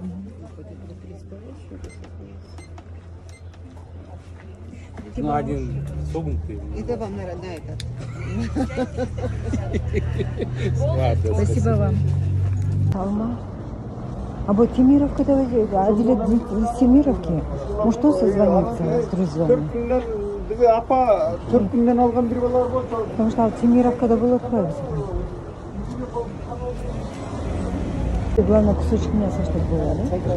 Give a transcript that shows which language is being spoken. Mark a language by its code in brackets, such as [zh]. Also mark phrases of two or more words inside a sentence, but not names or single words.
[ru] Ну, один согнутый. Это вам, наверное, этот. Ладно, Спасибо вам. Алма. А вот Темировка-то Адилет из Темировки. Может, кто созвонится с друзьями? [kk] Апа, 4 күнден алған бір балар болды. [ru] Потому что Темировкада было отправиться. Главное, кусочек мяса, чтобы было, да?